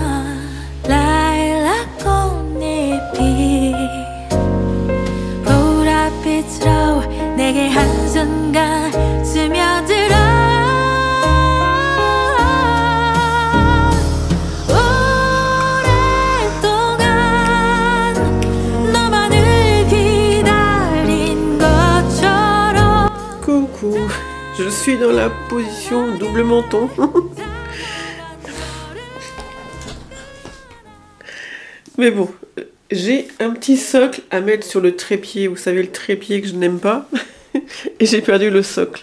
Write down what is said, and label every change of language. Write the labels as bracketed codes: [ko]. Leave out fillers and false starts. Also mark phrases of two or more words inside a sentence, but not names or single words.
[ko] 라일락 꽃잎이 보랏빛으로 내게 한순간 스며들어 오랫동안 너만을 기다린 것처럼 [fr] Coucou, je suis dans la position double menton. Mais bon, j'ai un petit socle à mettre sur le trépied. Vous savez, le trépied que je n'aime pas. Et j'ai perdu le socle.